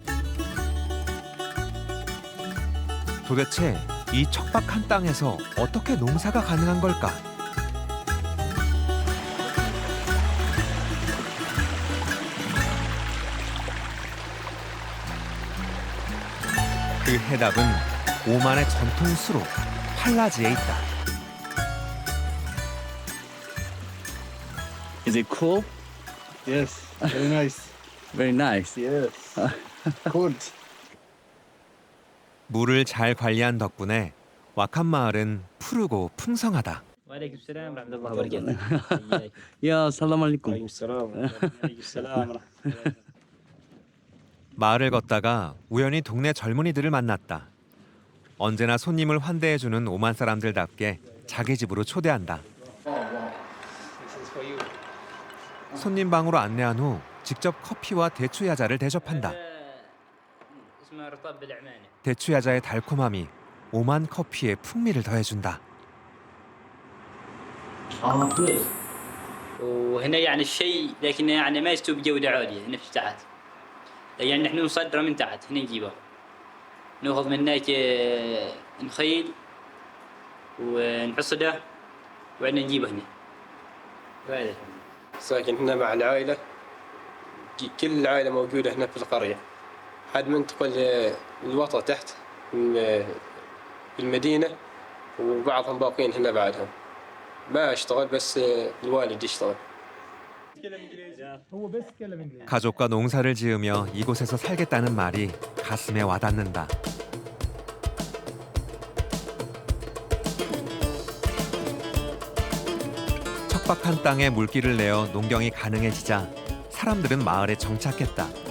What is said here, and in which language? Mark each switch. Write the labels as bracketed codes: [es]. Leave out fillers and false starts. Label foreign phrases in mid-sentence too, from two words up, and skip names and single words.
[ko] 도대체 이 척박한 땅에서 어떻게 농사가 가능한 걸까? 그 해답은 오만의 전통 수로 팔라지에 있다. [en] Is it cool? Yes, very nice. Very nice. Yes. Good. [ko] 물을 잘 관리한 덕분에 와칸 마을은 푸르고 풍성하다. [en] Yeah, [ar] السلام عليكم. [ko] 마을을 걷다가 우연히 동네 젊은이들을 만났다. 언제나 손님을 환대해주는 오만 사람들답게 자기 집으로 초대한다. 손님 방으로 안내한 후 직접 커피와 대추야자를 대접한다. 대추야자의 달콤함이 오만 커피의 풍미를 더해준다. [ar] وهنا يعني الشيء لكن يعني ما يستوي بجودة عالية هنا في الساعات يعني نحن نصدره من تحت هنا نجيبه ناخذ من هناك نخيل ونحصده وبعدين نجيبه هنا وهذا ساكن هنا مع العائلة كل العائلة موجودة هنا في القرية حد منتقل الوطأ تحت في المدينة وبعضهم باقين هنا بعدهم ما اشتغل بس الوالد يشتغل. [ko] 가족과 농사를 지으며 이곳에서 살겠다는 말이 가슴에 와닿는다. 척박한 땅에 물길을 내어 농경이 가능해지자 사람들은 마을에 정착했다.